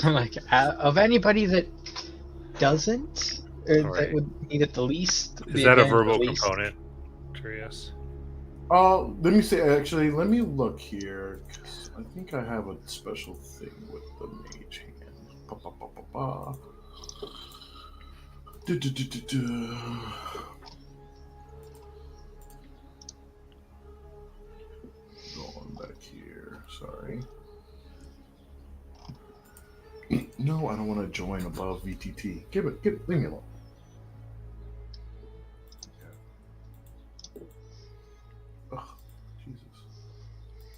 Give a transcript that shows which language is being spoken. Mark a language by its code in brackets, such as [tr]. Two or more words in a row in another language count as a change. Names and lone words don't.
[en] I'm like, of anybody that doesn't, or that Alright. would need it the least. Is the that a advantage verbal the least. component? Curious. Let me see. Actually, let me look here. 'Cause I think I have a special thing with the mage hand. Ba, ba, ba, ba, ba. Du, du, du, du, du. Going back here. Sorry. No, I don't want to join above VTT. Leave me alone. Oh, Jesus.